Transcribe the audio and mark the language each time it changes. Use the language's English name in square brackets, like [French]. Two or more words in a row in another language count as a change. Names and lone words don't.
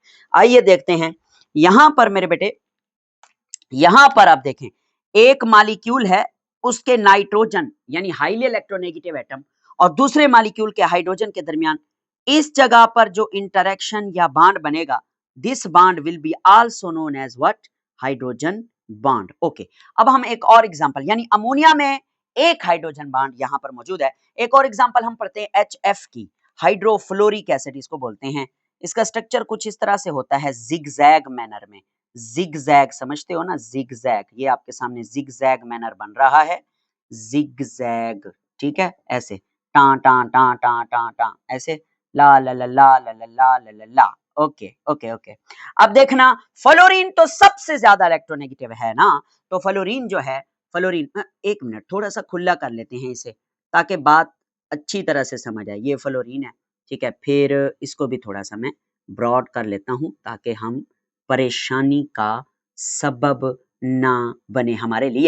[Hindi] आइए देखते हैं, यहाँ पर मेरे बेटे, यहाँ पर आप देखें, एक मॉलिक्यूल है, उसके नाइट्रोजन यानी [English] highly electronegative atom [Hindi] और दूसरे मॉलिक्यूल के हाइड्रोजन के दरमियान इस जगह पर जो इंटरेक्शन या बॉन्ड बनेगा, [English] this bond will be also known as what, hydrogen bond. [Hindi] ओके, अब हम एक और एग्जांपल, यानी अमोनिया में एक [English] hydrogen bond [Hindi] यहां पर मौजूद है। एक और एग्जांपल हम पढ़ते हैं HF की, [English] hydrofluoric acid [Hindi] इसको बोलते हैं। इसका स्ट्रक्चर कुछ इस तरह से होता है, [English] zigzag manner [Hindi] में। जिगजैग समझते हो ना, जिगजैग, ये आपके सामने [English] zigzag manner [Hindi] बन रहा है, जिगजैग, ठीक है, ऐसे टा टा टा टा टा टा, ऐसे ला ला ला ला ला ला ला ला ला ला। [English] ok ok ok, [Hindi] अब देखना, फ्लोरीन तो सबसे ज्यादा इलेक्ट्रोनेगेटिव है ना, तो फ्लोरीन जो है, फ्लोरीन, एक मिनट थोड़ा सा खुला कर लेते हैं इसे, ताकि बात अच्छी तरह से समझ आए। ये फ्लोरीन है, ठीक है, फिर इसको भी थोड़ा सा मैं ब्रॉड कर लेता हूं, ताकि हम परेशानी का सबब ना बने हमारे लिए।